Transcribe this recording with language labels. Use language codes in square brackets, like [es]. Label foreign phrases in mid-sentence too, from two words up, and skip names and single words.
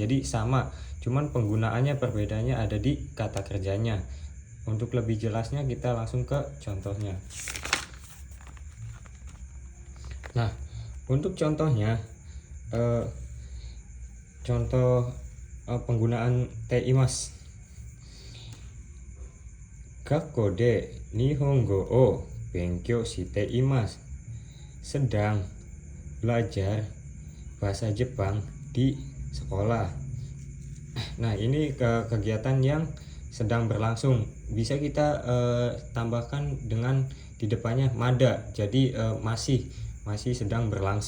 [id] Jadi sama, cuman penggunaannya perbedaannya ada di kata kerjanya. Untuk lebih jelasnya kita langsung ke contohnya. Nah, untuk contohnya, contoh penggunaan teimas. [ja] 学校で日本語を勉強しています. [id] Sedang belajar bahasa Jepang di sekolah. Nah, ini kegiatan yang sedang berlangsung. Bisa kita tambahkan dengan di depannya mada, jadi masih sedang berlangsung.